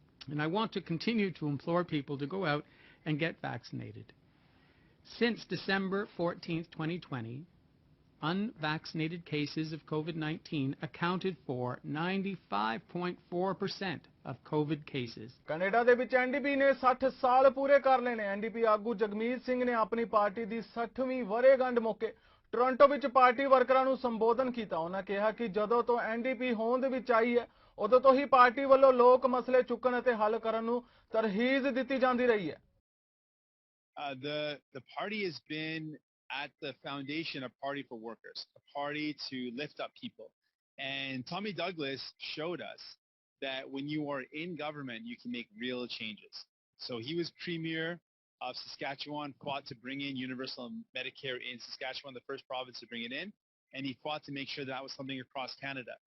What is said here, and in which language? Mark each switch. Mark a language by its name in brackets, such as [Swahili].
[English] And I want to continue to implore people to go out and get vaccinated. Since December 14th, 2020, unvaccinated cases of COVID-19 accounted for 95.4% of COVID cases. [Punjabi] Canada ਦੇ ਵਿੱਚ NDP ਨੇ 60 ਸਾਲ ਪੂਰੇ ਕਰ ਲਏ ਨੇ। NDP ਆਗੂ ਜਗਮੀਤ ਸਿੰਘ ਨੇ ਆਪਣੀ ਪਾਰਟੀ ਦੀ 60ਵੀਂ ਵਰ੍ਹੇਗੰਢ ਮੌਕੇ ਟੋਰਾਂਟੋ ਵਿੱਚ ਪਾਰਟੀ ਵਰਕਰਾਂ ਨੂੰ ਸੰਬੋਧਨ ਕੀਤਾ। ਉਹਨਾਂ ਕਿਹਾ ਕਿ ਜਦੋਂ ਤੋਂ ਐਨਡੀਪੀ ਹੋਂਦ ਵਿੱਚ ਆਈ ਹੈ ਉਦੋਂ ਤੋਂ ਹੀ ਪਾਰਟੀ ਵੱਲੋਂ ਲੋਕ ਮਸਲੇ ਚੁੱਕਣ ਅਤੇ ਹੱਲ ਕਰਨ ਨੂੰ ਤਰਹੀਜ਼ ਦਿੱਤੀ ਜਾਂਦੀ ਰਹੀ ਹੈ। [English] The party has been at the foundation of Party for Workers, a party to lift up people. And Tommy Douglas showed us that when you are in government, you can make real changes. So he was premier of Saskatchewan, fought to bring in universal Medicare in Saskatchewan, the first province to bring it in, and he fought to make sure that was something across Canada.